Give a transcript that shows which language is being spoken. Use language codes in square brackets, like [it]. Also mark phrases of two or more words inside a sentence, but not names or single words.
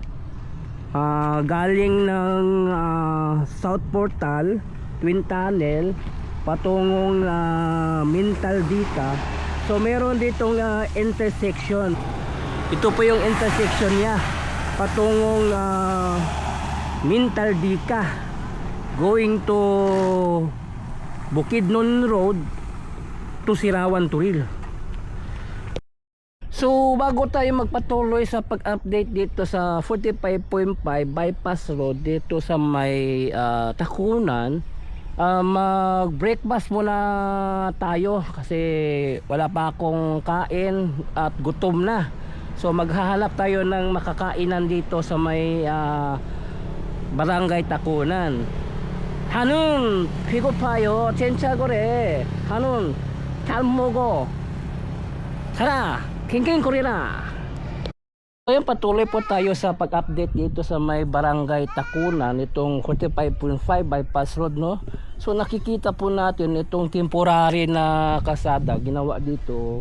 [tl] Galing ng South Portal Twin Tunnel patungong Mintaldita. So meron ditong intersection. Ito po yung intersection niya patungong Mintaldita [en] going to [tl] Bukidnon Road to Sirawan Turil. So bago tayo magpatuloy sa pag-update dito sa 45.5 bypass road dito sa may Takunan, mag-breakfast muna tayo kasi wala pa akong kain at gutom na. So maghahanap tayo ng makakainan dito sa may Barangay Takunan. [ko] Hanun, 피고파요. 진짜 그래. 한운, 잘 먹어. [tl] Tara, king Korina. Ngayon patuloy po tayo sa pag-update dito sa may Barangay Takunan, itong 45.5 bypass road, no? So nakikita po natin itong temporary na kalsada ginawa dito.